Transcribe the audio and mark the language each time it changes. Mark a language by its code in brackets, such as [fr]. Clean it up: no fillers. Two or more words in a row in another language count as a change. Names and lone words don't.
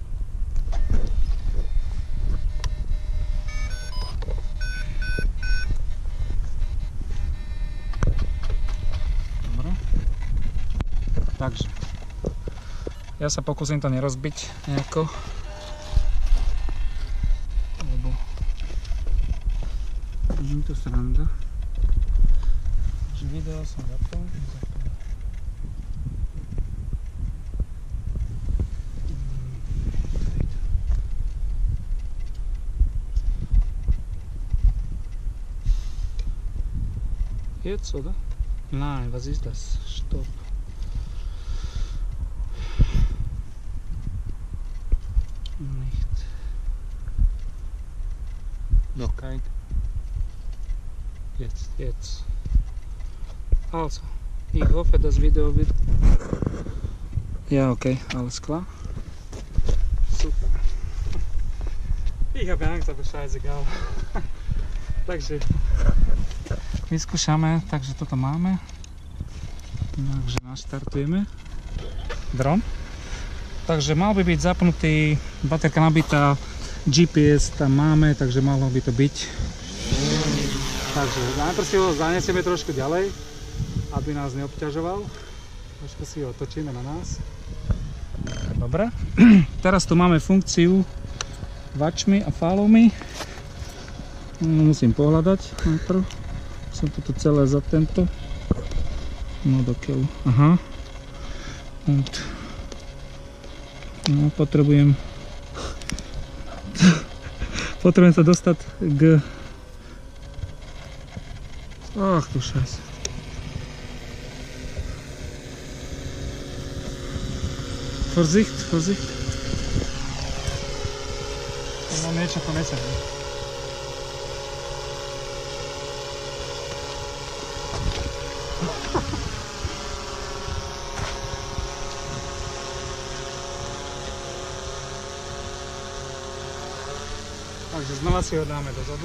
[sk] Takže ja sa pokúsim to nerozbiť nejako, lebo je to sranda. Takže video som zapol. [de] Jetzt, oder? Nein, was ist das? Stopp. Nicht. Noch kein. Jetzt. Also, ich hoffe, das Video wird... Ja, okay, alles klar. Super. Ich habe Angst, aber scheißegal. [sk] Takže vyskúšame, takže toto máme. Takže naštartujeme dron. Takže mal by byť zapnutý, baterka nabitá, GPS tam máme, takže malo by to byť. Takže najprv si ho zanesieme trošku ďalej, aby nás neobťažoval. Trošku si ho otočíme na nás. Dobre. Teraz tu máme funkciu [en] watch me [sk] a [en] follow me. [sk] Musím pohľadať najprv. Som toto celé za tento. No do keľu. Aha. Und. No, potrebujem sa dostať k... [de] Ach du Scheiße. Vorsicht, Vorsicht. [sk] No niečo to nesedí. Takže znova si ho dáme dozadu.